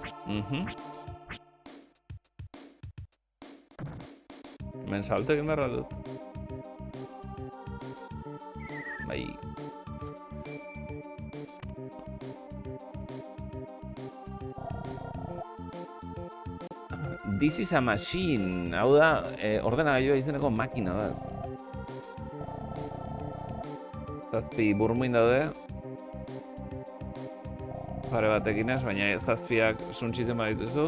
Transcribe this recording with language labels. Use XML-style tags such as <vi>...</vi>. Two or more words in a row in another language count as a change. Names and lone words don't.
<eu>Hemen salto egin behar dut. Bai.</eu> <en>This is a machine.</en> <eu>Hau da, ordenagailua izeneko makina da. Zazpi burmuin daude. Pare batekin ez, baina zazpiak suntxitzen badituzu.</eu>